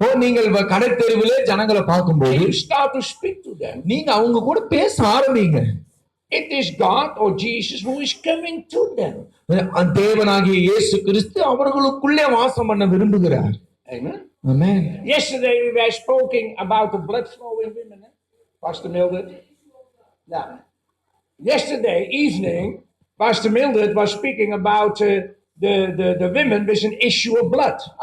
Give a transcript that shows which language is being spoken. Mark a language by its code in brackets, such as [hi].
[ta] நீங்கள் கடைத்தெருவிலே ஜனங்களை பார்க்கும்போது [en] and you start to speak to them, [ta] நீங்க அவங்க கூட பேச ஆரம்பிங்க. [en] it is God or Jesus who is coming to them. [ta] தேவனாகிய இயேசு கிறிஸ்து அவர்களுக்குள்ளே வாசம் பண்ண விரும்புகிறார். [en] Amen. Amen. Yesterday we were speaking about the blood flowing women, Pastor Mildred. Now, yesterday evening, Pastor Mildred was speaking about the women with an issue of blood.